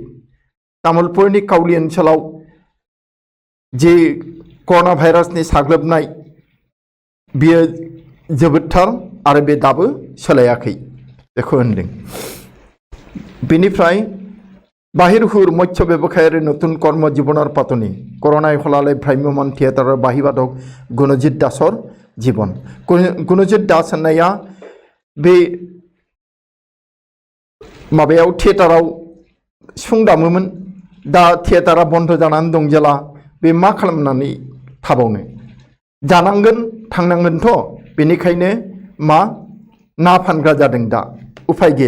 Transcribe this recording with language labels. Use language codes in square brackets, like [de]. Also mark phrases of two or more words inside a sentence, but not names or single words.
[brx] तामुलपुरनि काउली ओनसोलाव जे कर'ना भाइरासनि साग्लोबनाय बियो जोबोदथार आरो बे दाबो सोलायाखै बेखौ होनदों। बेनिफ्राय बाहिरहुर [as] मत्स्य ব্যৱসায়ীৰ নতুন কৰ্ম জীৱনৰ পাতনি। করোনাই হলালে ভ্ৰাম্যমান থিয়েটাৰৰ বাহিবাদক গুণজিৎ দাসৰ জীৱন। [brx] গুণজিৎ দাস होननाया बे माबायाव थिएटाराव सिफुं दामोमोन। दा थिएटारा बन्द जानानै दं जेला बे मा खालामनानै थाबावनो जानांगोन थांनांगोनथ' बेनिखायनो मा ना फानग्रा जादों दा उफाय गैया।